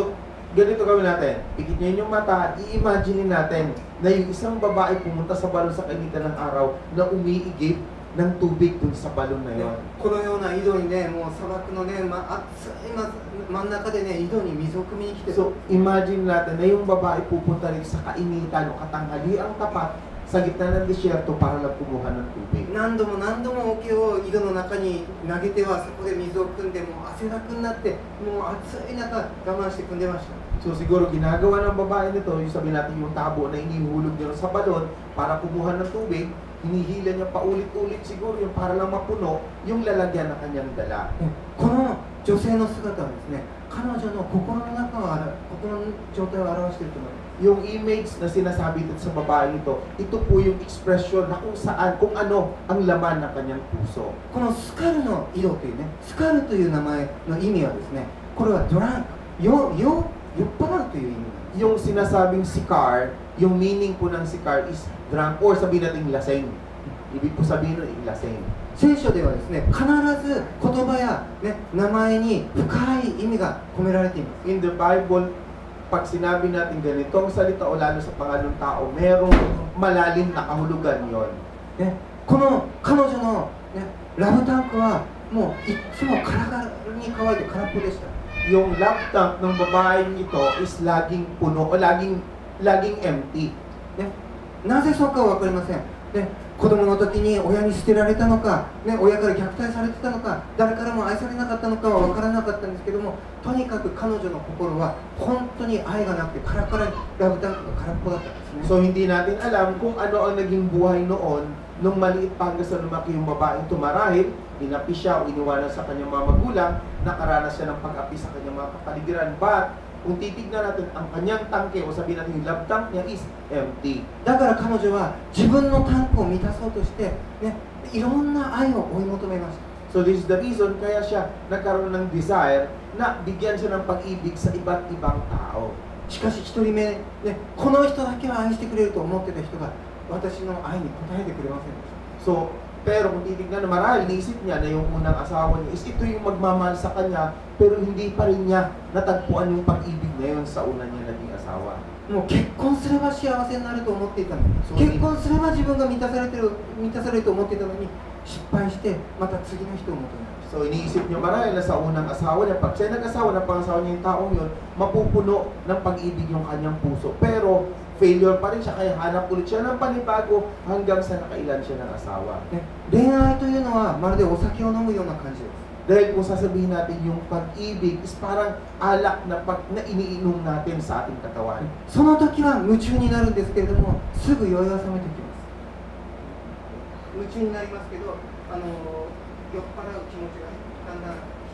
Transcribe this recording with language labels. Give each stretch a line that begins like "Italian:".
Filipino: So, ganito gawin natin. Pikit niyo yung mata, i-imagine natin na yung isang babae pumunta sa balon sa kainitan ng araw na umiigib ng tubig dun sa balon na yon.
Japanese: このような井戸にね、もう砂漠のね、暑い真ん中でね、井戸に水を汲みに来てる。
Filipino: So, imagine natin na yung babae pupunta rin sa kainitan o katanghali ang tapat sa gitna ng desyerto para lang kumuha ng tubig.
Japanese: 何度も何度も桶を井戸の中に投げてはそこで水を汲んで、もう汗だくになって、もう暑い中我慢して汲んでました。
Filipino: So siguro ginagawa ng babae nito, yung sabi natin yung tabo na inihulog niya sa balon para kumuha ng tubig, hinihila niya paulit-ulit siguro yung para lang mapuno yung lalagyan ng kanyang dala.
Japanese: この女性の姿はですね、彼女の心の中を心の状態を表していると思います。
Filipino: Yung image na sinasabi dito sa babae ito, ito po yung expression na kung saan, kung ano ang laman ng kanyang puso.
Japanese: このスカルの井戸というね、スカルという名前の意味はですね、これはドランク、酔っ払うという意味なんです。
Filipino: Yung sinasabing sikar, yung meaning po ng sikar is drunk or sabihin natin lasing. Ibig po sabihin ng lasing.
Japanese: 聖書ではですね、必ず言葉や、ね、名前に深い意味が込められています。
English: In the Bible,
Filipino: pag sinabi natin ganitong salita o lalo sa pangalong tao, merong malalim na kahulugan yon.
Japanese: ね、この彼女の、ね、ラブタンクはもういつもカラカラに乾いて空っぽでした。
Filipino: Yung love tank ng babaeng ito is laging puno o laging empty.
Japanese: ね、なぜそうかは分かりません。ね、子供の時に親に捨てられたのか、ね、親から虐待されてたのか、誰からも愛されなかったのかは分からなかったんですけども、とにかく彼女の心は本当に愛がなくてカラカラにラブタンクが空っぽだったんですね。
Filipino: So hindi natin alam kung ano ang naging buhay noon nung maliit pa hanggang sa lumaki yung babaeng tumarahil, inapi siya o iniwanan sa kanyang mga magulang, nakaranas siya ng pag-api sa kanyang mga kapaligiran. But kung titignan natin ang kanyang tangke o sabihin natin yung love tank niya is empty.
Japanese: だから彼女は自分のタンクを満たそうとして、ね、いろんな愛を追い求めました。
English: So this is the reason
Filipino: kaya siya nagkaroon ng desire na bigyan siya ng pag-ibig sa iba't ibang tao.
Japanese: しかし一人目、ね、この人だけは愛してくれると思ってた人が私の愛に応えてくれませんでした。
Filipino: So Pero kung titignan, marahil naisip niya na yung unang asawa niya is ito yung magmamahal sa kanya, pero hindi pa rin niya natagpuan yung pag-ibig na yun sa una niya naging asawa.
Japanese: もう結婚すれば幸せになると思っていたのに、結婚すれば自分が満たされると思っていたのに、失敗してまた次の人を求める。
Filipino: So iniisip niya marahil na sa unang asawa niya, pag siya nag-asawa ng pangasawa niya yung taong yun, mapupuno ng pag-ibig yung kanyang puso. Pero failure pa rin siya, kaya hanap ulit siya ng panibago hanggang sa nakailan siya ng asawa.
Japanese: 恋愛というのはまるでお酒を飲むような感じです。
Filipino: Dahil kung sasabihin natin yung pag-ibig is parang alak na iniinom natin sa ating katawan.
Japanese: その時は夢中になるんですけれども、すぐ酔いは覚めてきます。夢中になりますけど、酔っ払う気持ちがだんだん